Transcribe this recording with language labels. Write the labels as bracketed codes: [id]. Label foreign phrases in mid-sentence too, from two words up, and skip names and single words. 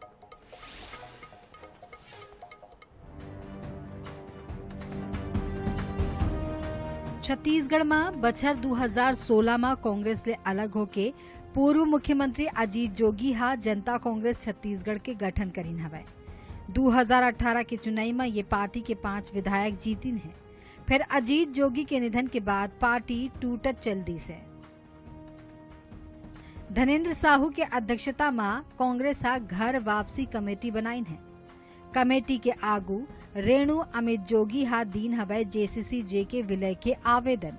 [hne] छत्तीसगढ़ में बछर 2016 में कांग्रेस ले अलग होके पूर्व मुख्यमंत्री अजीत जोगी जनता कांग्रेस छत्तीसगढ़ के गठन करीन हवे। 2018 के चुनाव में ये पार्टी के 5 विधायक जीतिन है। फिर अजीत जोगी के निधन के बाद पार्टी टूटत चल दी से। धनेन्द्र साहू के अध्यक्षता में कांग्रेस घर वापसी कमेटी बनाइन है। कमेटी के आगू रेणु अमित जोगी दीन हवे जेसीसी के विलय के आवेदन।